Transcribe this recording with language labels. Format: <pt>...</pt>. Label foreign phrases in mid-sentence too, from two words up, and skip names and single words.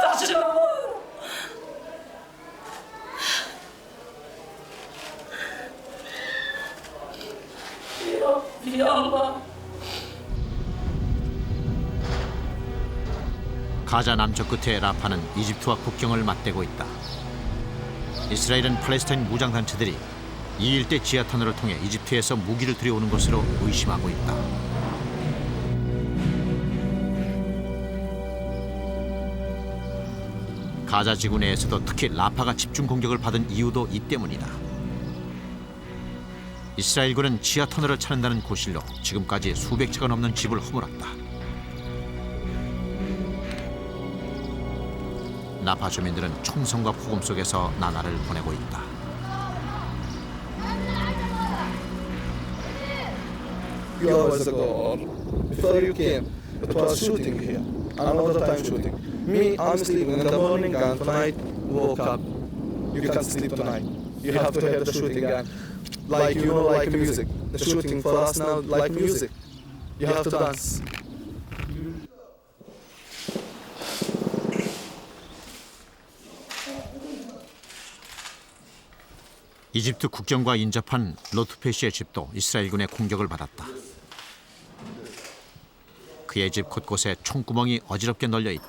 <ar>شعور يا الله.</ar> <ko>가자 남쪽 끝의 라파는 이집트와 국경을 맞대고 있다. 이스라엘은 팔레스타인 무장단체들이 이 일대 지하 터널을 통해 이집트에서 무기를 들여오는 것으로 의심하고 있다. 가자 지구 내에서도 특히 라파가 집중 공격을 받은 이유도 이 때문이다. 이스라엘군은 지하 터널을 찾는다는 고실로 지금까지 수백 채가 넘는 집을 허물었다. 라파 주민들은 총성과 폭음 속에서 나날을 보내고 있다.</ko> <en>You always go. Before you came, it was shooting here. Another time shooting. Me, I'm sleeping in the morning and tonight woke up. You can't sleep tonight. You have to hear the shooting again. Like, you know, like music. The shooting for us now, like music. You have to dance.</en> <ko>이집트 국경과 인접한 로트페시의 집도 이스라엘군의 공격을 받았다. 그의 집 곳곳에 총구멍이 어지럽게 널려 있다.</ko>